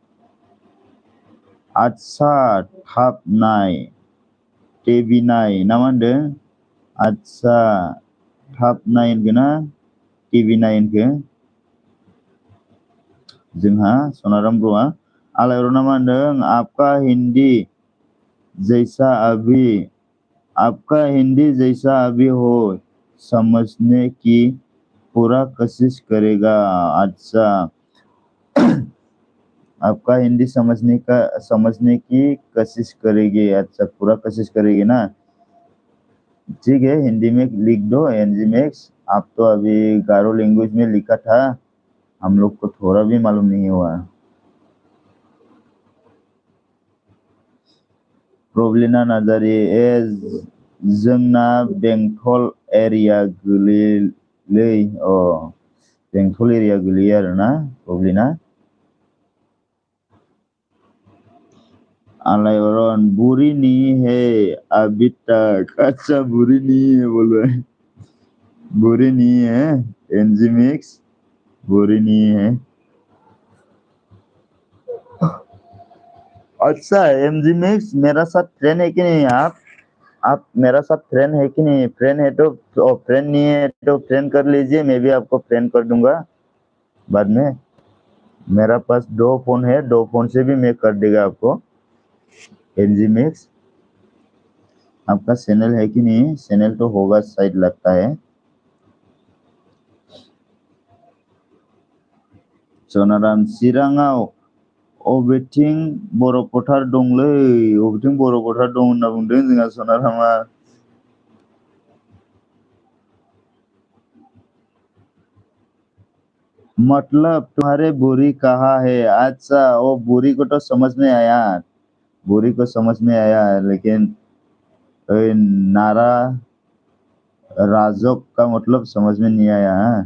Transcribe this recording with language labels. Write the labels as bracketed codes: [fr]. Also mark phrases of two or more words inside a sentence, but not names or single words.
[brx] आदसा थाब नाय, टिभि नाय ना मा होनदों? आदसा थाब नाय होनखो ना टिभि नाय होनखो? जोंहा सनाराम ब्र'आ। आलायरना मा होनदों? [hi] आपका हिंदी जैसा अभी हो समझने की पूरा कोशिश करेगा। अच्छा, आपका हिंदी समझने की कोशिश करेगी। अच्छा, पूरा कोशिश करेगी ना? ठीक है, हिंदी में लिख दो एनजीमेक्स। आप तो अभी गारो लैंग्वेज में लिखा था, हम लोग को थोड़ा भी मालूम नहीं हुआ। [brx] प्रब्लिना नार्जारि, जोंना बेंटल एरिया गोलैलै। बेंटल एरिया गोलैयो आरोना प्रब्लिना। [hi] आलायरन बुरी नहीं है अभी तक। अच्छा, बुरी नहीं है बोल रहा है। बुरी नहीं है एनजीमेक्स, बुरी नहीं है। अच्छा एनजीमेक्स, मेरा साथ फ्रेंड है कि नहीं आप मेरा साथ फ्रेंड है कि नहीं? फ्रेंड है तो फ्रेंड नहीं है तो फ्रेंड कर लीजिए, मैं भी आपको फ्रेंड कर दूंगा बाद में। मेरा पास 2 फोन है, 2 फोन से भी मैं कर देगा आपको। एनजीमेक्स, आपका चैनल है कि नहीं? चैनल तो होगा शायद, लगता है। [brx] सनाराम, चिराङाव अबेथिं बर' फोथार दंलै? अबेथिं बर' फोथार दं होनना बुंदों जोंहा सनारामा। [hi] मतलब तुम्हारे बुरी कहाँ है? अच्छा, वो बुरी को तो समझ में आया, बुरी को समझ में आया, लेकिन नारा राजक का मतलब समझ में नहीं आया।